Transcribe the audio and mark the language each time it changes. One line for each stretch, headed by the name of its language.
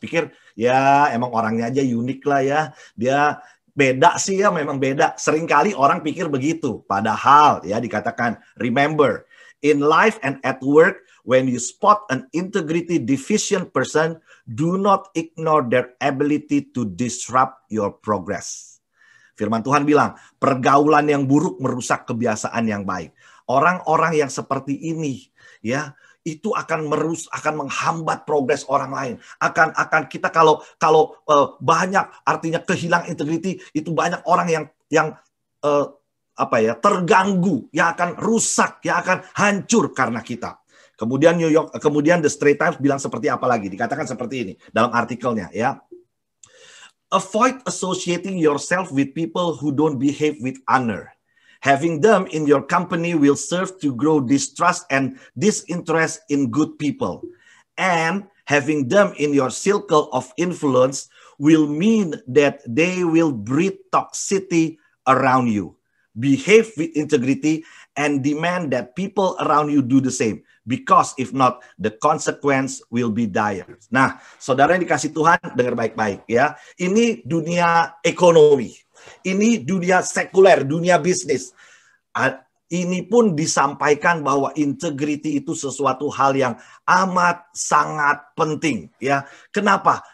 Indonesian: Pikir, ya emang orangnya aja unik lah ya. Dia beda sih ya, memang beda. Seringkali orang pikir begitu. Padahal, ya dikatakan,
English: remember, in life and at work, when you spot an integrity deficient person, do not ignore their ability to disrupt your progress.
Indonesian: Firman Tuhan bilang, pergaulan yang buruk merusak kebiasaan yang baik. Orang-orang yang seperti ini, ya, itu akan menghambat progres orang lain. Akan kita kalau banyak artinya kehilangan integriti, itu banyak orang yang terganggu, yang akan rusak, yang akan hancur karena kita. Kemudian The Straits Times bilang seperti apa lagi? Dikatakan seperti ini dalam artikelnya, ya.
English: Avoid associating yourself with people who don't behave with honor. Having them in your company will serve to grow distrust and disinterest in good people. And having them in your circle of influence will mean that they will breed toxicity around you. Behave with integrity and demand that people around you do the same. Because if not, the consequence will be dire.
Indonesian: Nah, saudara yang dikasih Tuhan, dengar baik-baik ya. Ini dunia ekonomi. Ini dunia sekuler, dunia bisnis. Ini pun disampaikan bahwa integrity itu sesuatu hal yang amat sangat penting ya. Kenapa?